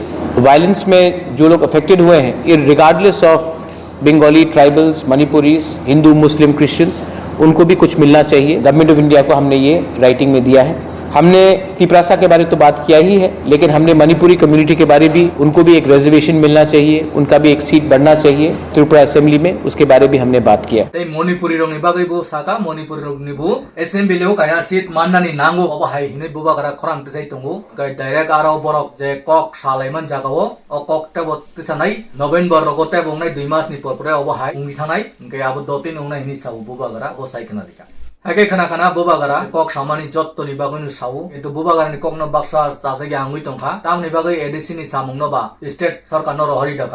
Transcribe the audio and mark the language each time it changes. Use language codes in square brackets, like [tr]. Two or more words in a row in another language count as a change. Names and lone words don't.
[hi] वायलेंस में जो लोग अफेक्टेड हुए हैं [en] regardless of [hi] बंगाली, ट्राइबल्स, मणिपुरीज, हिंदू, मुस्लिम, क्रिश्चियंस, उनको भी कुछ मिलना चाहिए। गवर्नमेंट ऑफ इंडिया को हमने ये राइटिंग में दिया है। हमने तिपरासा के बारे में तो बात किया ही है, लेकिन हमने [en] Manipuri community [hi] के बारे भी, उनको भी एक रिजर्वेशन मिलना चाहिए, उनका भी एक सीट बढ़ना चाहिए त्रिपुरा असेंबली में, उसके बारे भी हमने बात किया। [trp] तै मणिपुरी रंगनि बागैबो साका मणिपुरी रंगनिबो एसेम्बलियाव काया सीट माननानि नांगौ अबाहाय हिनै बुबागारा खरां तसै दंगौ कै डाइरेक्ट आरो बरक जे कक सालायमान जागाओ अ कक टेबो तिसानाय नभेम्बर रगो टेबंनाय 2 मासनि परपरे अबाहाय उंगि थानाय कै आबो दतिन उंनाय हिनि साउ बुबागारा अ साइखना दिका हाके खाना बुबागारा कक सामानि जत्तनि बागैनो साउ किन्तु बुबागारानि ककनो बाक्सा जासेगे आंगुइ तंखा तामनि बागै एडिसिनि सामुंनोबा स्टेट सरकारनो रहरि दका